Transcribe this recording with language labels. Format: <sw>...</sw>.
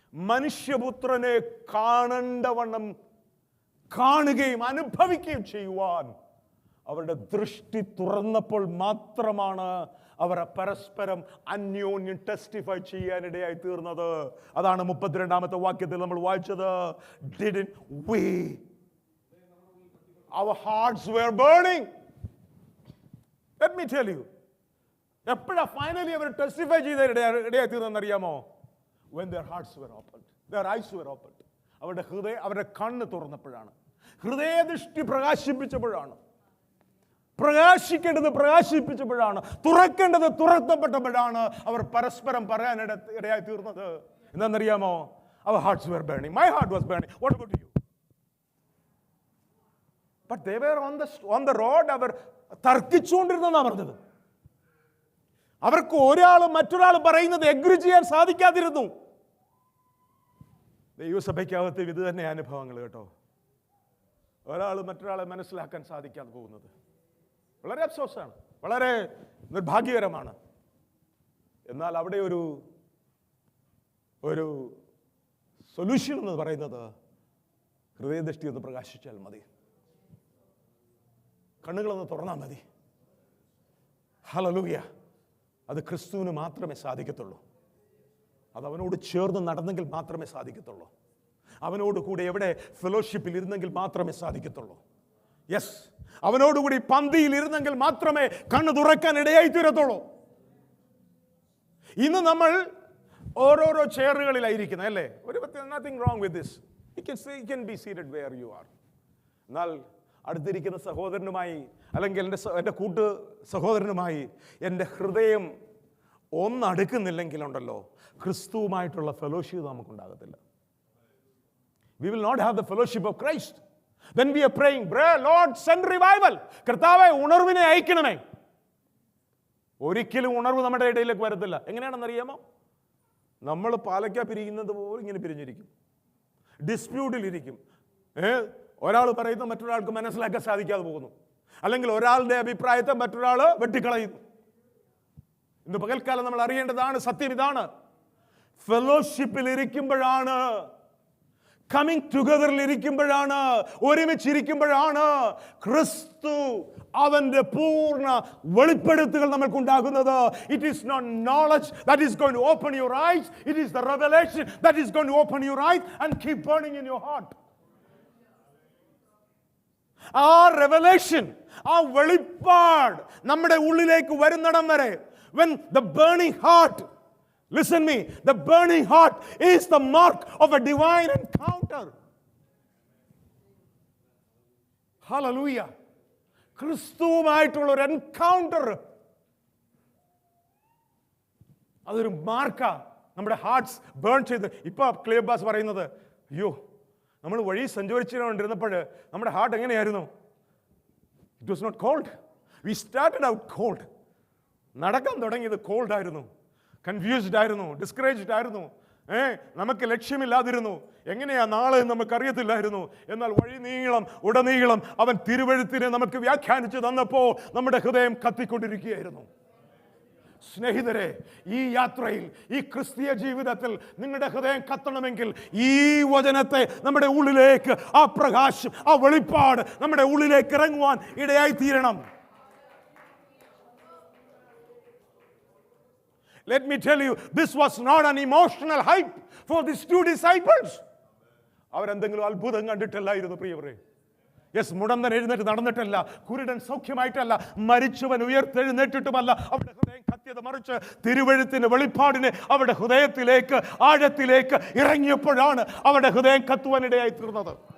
<ml>മനുഷ്യപുത്രനെ കാണേണ്ടവണ്ണം കാണുകയും അനുഭവിക്കുകയും ചെയ്യുവാൻ അവരുടെ ദൃഷ്ടി തുറന്നപ്പോൾ മാത്രമാണ് അവർ പരസ്പരം അന്യോന്യം ടെസ്റ്റിഫൈ ചെയ്യാനിടയായി തീർന്നത്. അതാണ് 32-ാമത്തെ വാക്യത്തിൽ നമ്മൾ വായിച്ചത്.</ml> <en>Didn't we? Our hearts were burning. Let me tell you.</en> <ml>എപ്പോഴാ ഫൈനലി അവർ ടെസ്റ്റിഫൈ ചെയ്ത ഇടയായി തീർന്നെന്നറിയാമോ?</ml> <en>When their hearts were opened, their eyes were opened.</en> <ml>അവരുടെ കണ്ണ് തുറന്നപ്പോഴാണ്, ഹൃദയദൃഷ്ടി പ്രകാശിപ്പിച്ചപ്പോഴാണ്, പ്രകാശിക്കേണ്ടത് പ്രകാശിപ്പിച്ചപ്പോഴാണ്, തുറക്കേണ്ടത് തുറക്കപ്പെട്ടപ്പോഴാണ് അവർ പരസ്പരം പറയാൻ ഇടയായി തീർന്നത്. എന്താണെന്നറിയാമോ?</ml> <en>Our hearts were burning. My heart was burning. What about you? But they were on the road.</en> <ml>അവർ തർക്കിച്ചുകൊണ്ടിരുന്നെന്നാണ് പറഞ്ഞത്. അവർക്ക് മറ്റൊരാൾ പറയുന്നത് എഗ്രി ചെയ്യാൻ സാധിക്കാതിരുന്നു. ദൈവസഭയ്ക്കകത്ത് ഇത് തന്നെ അനുഭവങ്ങൾ കേട്ടോ. ഒരാൾ മറ്റൊരാളെ മനസ്സിലാക്കാൻ സാധിക്കാതെ പോകുന്നത് വളരെ അഫ്സോസാണ്, വളരെ നിർഭാഗ്യകരമാണ്. എന്നാൽ അവിടെ ഒരു സൊല്യൂഷൻ എന്ന് പറയുന്നത് ഹൃദയദൃഷ്ടി ഒന്ന് പ്രകാശിച്ചാൽ മതി, കണ്ണുകളൊന്ന് തുറന്നാൽ മതി. ഹല്ലേലൂയ. അത് ക്രിസ്തുവിന് മാത്രമേ സാധിക്കത്തുള്ളൂ. അത് അവനോട് ചേർന്ന് നടന്നെങ്കിൽ മാത്രമേ സാധിക്കത്തുള്ളൂ. അവനോട് കൂടെ എവിടെ ഫെലോഷിപ്പിൽ ഇരുന്നെങ്കിൽ മാത്രമേ സാധിക്കത്തുള്ളൂ. യെസ്, അവനോടുകൂടി പന്തിയിൽ ഇരുന്നെങ്കിൽ മാത്രമേ കണ്ണ് തുറക്കാൻ ഇടയായി തീരത്തുള്ളൂ. ഇന്ന് നമ്മൾ ഓരോരോ ചെയറുകളിലായിരിക്കുന്നത് അല്ലേ?</ml> <en>nothing wrong with this. You can be seated where you are.</en> <ml>എന്നാൽ അടുത്തിരിക്കുന്ന സഹോദരനുമായി അല്ലെങ്കിൽ എൻ്റെ കൂട്ട് സഹോദരനുമായി എൻ്റെ ഹൃദയം ഒന്നടുക്കുന്നില്ലെങ്കിലുണ്ടല്ലോ, ക്രിസ്തുവുമായിട്ടുള്ള fellowship നമുക്കുണ്ടാകത്തില്ല.</ml> <en>We will not have the fellowship of Christ. When we are praying, Lord, send revival.</en> <ml>കർത്താവേ, ഉണർവിനെ അയക്കണമേ. ഒരിക്കലും ഉണർവ് നമ്മുടെ ഇടയിലേക്ക് വരത്തില്ല. എങ്ങനെയാണെന്നറിയാമോ? നമ്മൾ പാലക്ക പിരിയുന്നത് പോലെ ഇങ്ങനെ പിരിഞ്ഞിരിക്കും, ഡിസ്പ്യൂട്ടിലിരിക്കും. ഒരാൾ പറയുന്നത് മറ്റൊരാൾക്ക് മനസ്സിലാക്കാൻ സാധിക്കാതെ പോകുന്നു, അല്ലെങ്കിൽ ഒരാളുടെ അഭിപ്രായത്തെ മറ്റൊരാൾ വെട്ടിക്കളയുന്നു. ഇന്ന് പകൽക്കാലം നമ്മൾ അറിയേണ്ടതാണ്, സത്യം ഇതാണ്. ഫെലോഷിപ്പിൽ ഇരിക്കുമ്പോഴാണ്, കമ്മിങ് ടുഗദറിൽ ഇരിക്കുമ്പോഴാണ്, ഒരുമിച്ചിരിക്കുമ്പോഴാണ് ക്രിസ്തു അവന്റെ പൂർണ്ണ വെളിപ്പെടുത്തുകൾ നമ്മൾക്കുണ്ടാകുന്നത്.</ml> <en>It is not knowledge that is going to open your eyes, it is the revelation that is going to open your eyes and keep burning in your heart.</en> <ml>ആ റെവലേഷൻ, ആ വെളിപ്പാട് നമ്മുടെ ഉള്ളിലേക്ക് വരുന്നിടം വരെ,</ml> <en>when the burning heart, listen me, the burning heart is the mark of a divine encounter. Hallelujah.</en> <ml>ക്രിസ്തുവുമായിട്ടുള്ള ഒരു encounter, അതൊരു മാർക്കാ. നമ്മുടെ hearts burn ചെയ്ത്. ഇപ്പൊ ക്ലിയബാസ് പറയുന്നത്, അയ്യോ, നമ്മൾ വഴി സഞ്ചരിച്ചുകൊണ്ടിരുന്നപ്പോൾ നമ്മുടെ ഹാർട്ട് എങ്ങനെയായിരുന്നു?</ml> <en>It was not cold. We started out cold.</en> <ml>നടക്കാൻ തുടങ്ങിയത് കോൾഡ് ആയിരുന്നു, കൺഫ്യൂസ്ഡ് ആയിരുന്നു, ഡിസ്കറേജ്ഡ് ആയിരുന്നു. നമുക്ക് ലക്ഷ്യമില്ലാതിരുന്നു. എങ്ങനെയാ നാളെ നമുക്കറിയത്തില്ലായിരുന്നു. എന്നാൽ ഉടനീളം അവൻ തിരുവെഴുത്തിനെ നമുക്ക് വ്യാഖ്യാനിച്ചു തന്നപ്പോൾ നമ്മുടെ ഹൃദയം കത്തിക്കൊണ്ടിരിക്കുകയായിരുന്നു. സ്നേഹിതരെ, ഈ യാത്രയിൽ, ഈ ക്രിസ്തീയ ജീവിതത്തിൽ നിങ്ങളുടെ ഹൃദയം കത്തണമെങ്കിൽ ഈ വചനത്തെ നമ്മുടെ ഉള്ളിലേക്ക്, ആ പ്രകാശം, ആ വെളിപ്പാട് നമ്മുടെ ഉള്ളിലേക്ക് ഇറങ്ങുവാൻ ഇടയായി തീരണം.</ml> <en>Let me tell you, this was not an emotional hype for these two disciples.</en> <ml>അവരെന്തെങ്കിലും അത്ഭുതം കണ്ടിട്ടല്ലായിരുന്നു പ്രിയവരെ. യെസ്, മുടന്തൻ എഴുന്നേറ്റ് നടന്നിട്ടല്ല, കുരുടൻ സൗഖ്യമായിട്ടല്ല, മരിച്ചവൻ ഉയർത്തെഴുന്നേറ്റിട്ടുമല്ല. അവരുടെ ഹൃദയം കത്തിയത് മറിച്ച് തിരുവെഴുത്തിന്റെ വെളിപ്പാടിനെ അവരുടെ ഹൃദയത്തിലേക്ക് ആഴത്തിലേക്ക് ഇറങ്ങിയപ്പോഴാണ് അവരുടെ ഹൃദയം കത്തുവാനിടയായി തീർന്നത്.</ml>